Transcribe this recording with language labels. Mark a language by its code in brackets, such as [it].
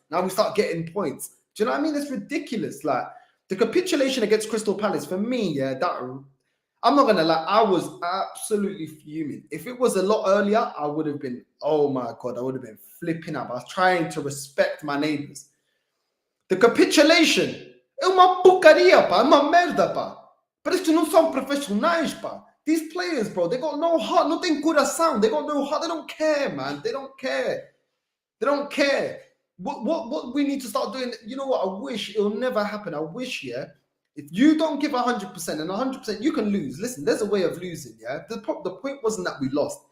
[en] Now we start getting points. Do you know what I mean? It's ridiculous. Like, the capitulation against Crystal Palace, for me, yeah, that, I'm not going to lie, I was absolutely fuming. If it was a lot earlier, I would have been, oh my God, I would have been flipping up. I was trying to respect my neighbors. The capitulation, [pt] é uma porcaria, pá, é uma merda, pá. Parece que não são profissionais, pá. [en] These players, bro, they got no heart, [pt] não tem coração, [en] they got no heart, they don't care, man, they don't care. They don't care. What we need to start doing, you know what, I wish it'll never happen. I wish, yeah, if you don't give 100% and 100%, you can lose. Listen, there's a way of losing, yeah? The point wasn't that we lost.